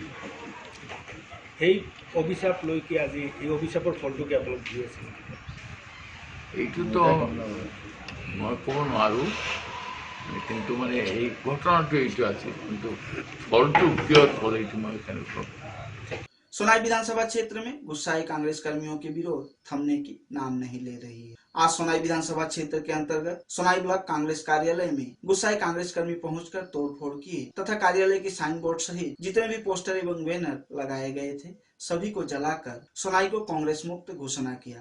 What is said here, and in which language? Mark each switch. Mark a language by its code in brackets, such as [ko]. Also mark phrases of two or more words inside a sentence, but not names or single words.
[as] সেই অভিশাপ লৈ কি আজি এই অভিশাপৰ ফলটো কি আপোনাক দি আছে? এইটোতো মই ক'ব নোৱাৰোঁ, কিন্তু মানে এই ঘটনাটো এইটো আছে, কিন্তু ফলটো কিয় ফল এইটো মই কেনেকৈ? [hi] सोनाई विधानसभा क्षेत्र में गुस्साए कांग्रेस कर्मियों के विरोध थमने की नाम नहीं ले रही है। आज सोनाई विधानसभा क्षेत्र के अंतर्गत सोनाई ब्लॉक कांग्रेस कार्यालय में गुस्साए कांग्रेस कर्मी पहुंचकर तोड़फोड़ किए तथा कार्यालय के साइन बोर्ड सहित जितने भी पोस्टर एवं बैनर लगाए गए थे सभी को जलाकर सोनाई को कांग्रेस मुक्त घोषणा किया।